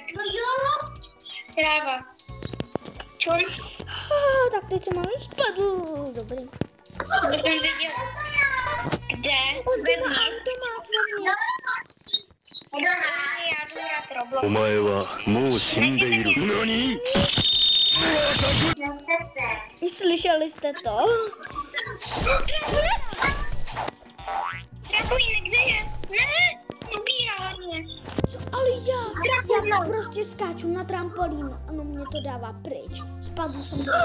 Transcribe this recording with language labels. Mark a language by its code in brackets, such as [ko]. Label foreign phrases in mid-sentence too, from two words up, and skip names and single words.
[cs] Láva. Čum. Tak teď jsem ale spadl. Dobrý. To jsem viděl. Kde? Vevnitř. Automat. Já jdu hrát Roblox. [ja] お前はもう死んでいる。何？ [cs] Slyšeli jste to? Trampolin, kde je? Ne, ubírá hodně. Co? Ale já prostě skáču na trampolín. Ano, mě to dává pryč. Spadl jsem do...